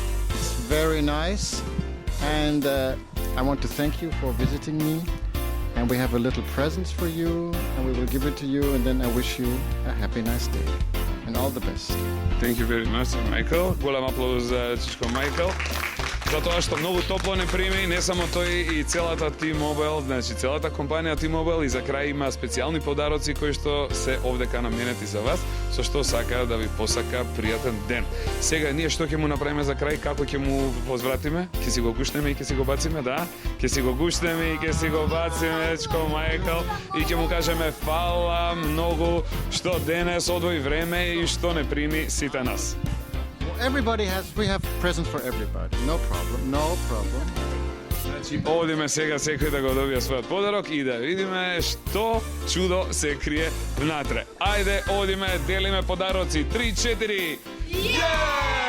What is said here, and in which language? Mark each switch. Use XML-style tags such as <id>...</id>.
<en>It's very nice, and I want to thank you for visiting me. And we have a little present for you, and we will give it to you. And then I wish you a happy, nice day, and all the best. Thank you very much, Майкл.</en> <mk>Голем аплауз за Чичко Майкл. За тоа што многу топло не прими, не само тој и целата T-Mobile, значи целата компанија T-Mobile, и за крај има специјални подароци кои што се овдека наменети за вас, со што сака да ви посака пријатен ден. Сега ние што ќе му направиме за крај, како ќе му возвратиме? Ќе си го гушнеме и ќе си го бациме, да? Ќе си го гушнеме и ќе си го бациме, Чичко Майкл, и ќе му кажеме фала многу што денес одвои време и што не прими сите нас.</mk> <en>We have presents for everybody. No problem.</en> <mk>Значи, одиме сега секој да го добие својот подарок и да видиме што чудо се крие внатре. Ајде, одиме, делиме подароци. 3, 4,</mk>